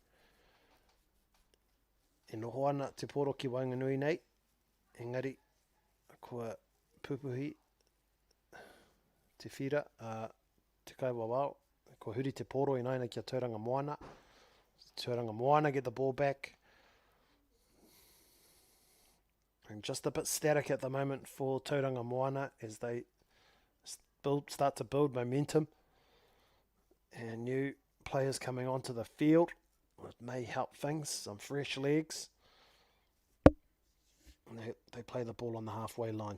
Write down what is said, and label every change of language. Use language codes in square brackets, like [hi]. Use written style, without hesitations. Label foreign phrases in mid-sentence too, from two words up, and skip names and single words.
[mi] E noho ana te poro ki Wainganui nei. Engari, kua pupuhi te whira a te kaiwawao. Ko huri te poro i nei kia Tauranga Moana. [en] Tauranga Moana get the ball back. And just a bit static at the moment for Tauranga Moana as they start to build momentum. And new players coming onto the field. It may help things, some fresh legs. And they play the ball on the halfway line.